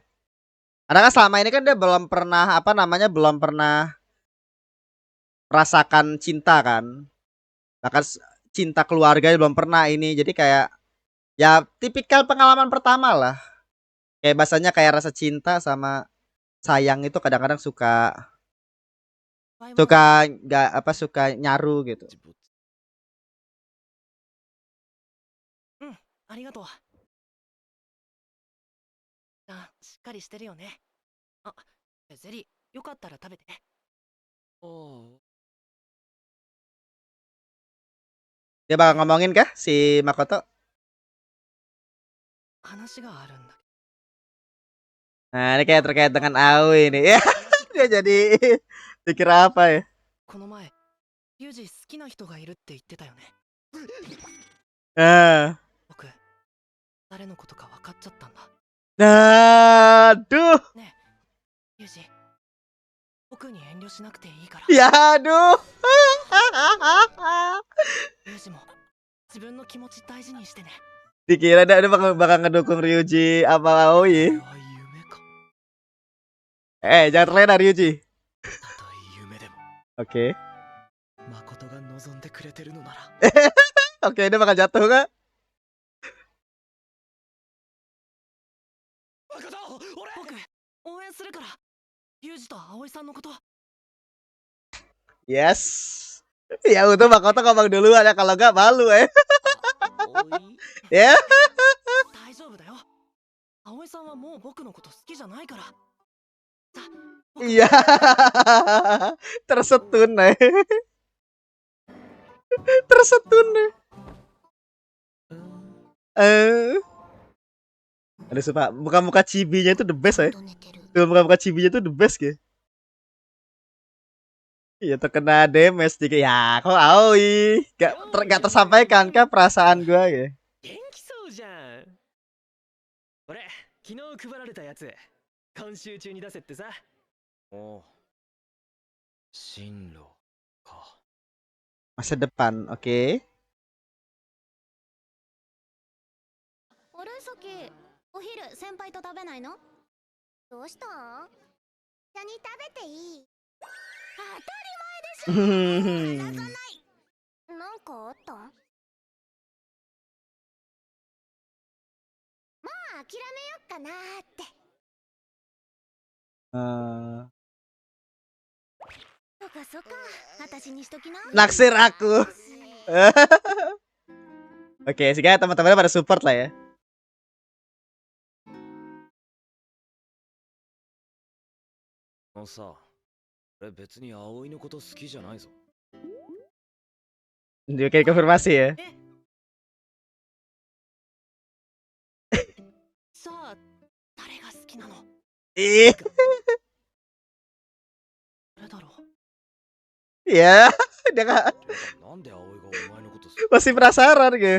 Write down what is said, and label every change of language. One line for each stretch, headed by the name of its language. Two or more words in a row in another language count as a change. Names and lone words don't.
Indonesian: Karena kan selama ini kan dia belum pernah apa namanya belum pernah merasakan cinta kan. Bahkan cinta keluarga belum pernah ini. Jadi kayak ya tipikal pengalaman pertama lah. Kayak bahasanya kayak rasa cinta sama sayang itu kadang-kadang suka バイモン suka nggak apa suka nyaru gitu.
Japanese: ありがとう。あ、しっかりしてるよね。あ、ゼリー、よかったら食べて。ああ、
Indonesian: Dia bakal ngomongin kah si Makoto?
Japanese: 話があるんだ。
Indonesian: Nah, ini kayak terkait dengan Aoi nih. Ya, dia jadi dikira apa ya?
Japanese: この前、ユージ好きな人がいるって言ってたよね。
Indonesian: Ah.
Japanese: 僕、誰のことか分かっちゃったんだ。
Indonesian: Aduh.
Japanese: ねえ、ユージ、僕に遠慮しなくていいから。
Indonesian: Ya aduh.
Japanese: ユージも自分の気持ち大事にしてね。
Indonesian: Dikira dia bakal ngedukung Ryuji apa
Japanese: こ
Indonesian: Aoi.
Japanese: れは夢か。
Indonesian: Jangan terlena Ryuji.
Japanese: たとえ夢でも
Indonesian: Oke.
Japanese: 誠が望んでくれてるのなら
Indonesian: Oke, dia bakal jatuh nggak?
Japanese: 誠俺僕、応援するから。ユージと葵さんのこと。
Indonesian: Yes. Ya udah Makoto ngomong duluan ya kalau nggak malu ya.
Japanese: おい
Indonesian: Ya.
Japanese: 大丈夫だよ。葵さんはもう僕のこと好きじゃないから。さあ、僕
Indonesian: Iya. Tersetun nih. Tersetun nih.
Japanese: うん
Indonesian: Ada sumpah muka-muka cibinya itu
English: the best
Indonesian: ya.
Japanese: と寝てる
Indonesian: Tuh muka-muka cibinya itu
English: the best
Indonesian: ya. Iya terkena damage dikit ya. Kok Aoi gak tersampaikan kah perasaan gua ya?
Japanese: 元気そうじゃん。俺昨日配られたやつ今週中に出せってさ。おお、進路か。
Indonesian: Masa depan, oke.
Japanese: あれさきお昼先輩と食べないの？どうしたん？一緒に食べていい？当たり前でしょ。なんかあったん？もう諦めよっかなーって。そっかそっか、私にしときな。
Indonesian: Naksir aku. Oke, sehingga teman-temannya pada support lah ya.
Japanese: あのさ、俺別に葵のこと好きじゃないぞ。
Indonesian: Dia kayak konfirmasi ya.
Japanese: さあ、誰が好きなの？
Indonesian: Ih,
Japanese: 誰だろう？
Indonesian: ya, dia nggak
Japanese: なんで葵がお前のこと好
Indonesian: masih penasaran gitu.